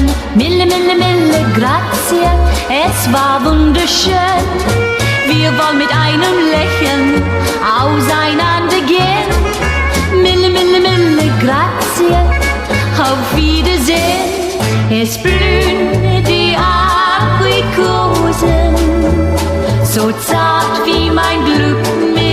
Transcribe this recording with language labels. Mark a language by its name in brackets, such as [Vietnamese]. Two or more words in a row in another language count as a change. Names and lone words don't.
[Italian] Mille, mille, mille grazie, [German] es war wunderschön. Wir wollen mit einem Lächeln auseinandergehen. [Italian] Mille, mille, mille grazie, [German] auf Wiedersehen. Es blühen die Aprikosen, so zart wie mein Glück